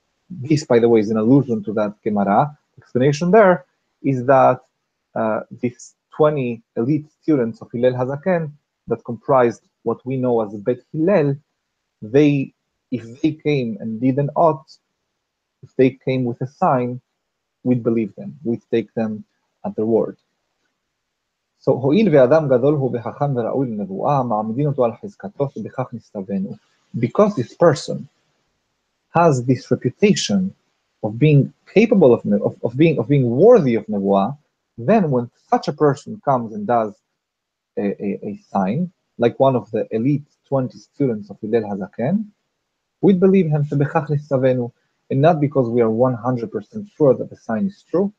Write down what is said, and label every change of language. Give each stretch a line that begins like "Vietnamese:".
English: this, by the way, is an allusion to that Gemara. Explanation there is that these 20 elite students of Hillel Hazaken that comprised what we know as Bet Hillel, if they came and did an ought, if they came with a sign, we'd believe them, we'd take them at their word.
Hebrew: So, הואיל ואדם גדול הוא וחכם וראוי לנבואה, מעמידין אותו על חזקתו שבכך נסתווינו.
English: Because this person has this reputation of being capable of being worthy of nevuah, then when such a person comes and does a sign, like one of the elite 20 students of Hillel Hazaken, we'd believe him
Hebrew: שבכך נסתווינו,
English: and not because we are 100% sure that the sign is true.